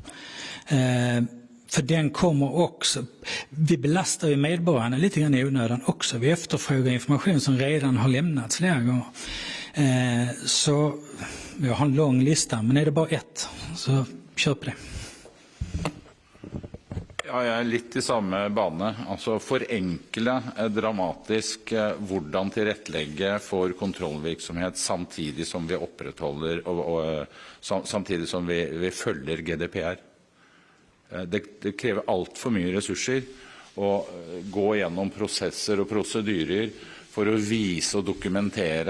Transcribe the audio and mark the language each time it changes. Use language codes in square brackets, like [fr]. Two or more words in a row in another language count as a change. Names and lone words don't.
[sv] För den kommer också, vi belastar ju medborgarna lite grann i onödan också. Vi efterfrågar information som redan har lämnats flera gånger. Så jag har en lång lista, men är det bara ett så kör på det. [no] Ja, jeg litt i samme bane. Altså forenkle dramatisk hvordan tilrettelegge for kontrollvirksomhet samtidig som vi opprettholder samtidig som vi følger GDPR. Det krever alt for mye ressurser å gå gjennom prosesser og prosedyrer for å vise og dokumentere.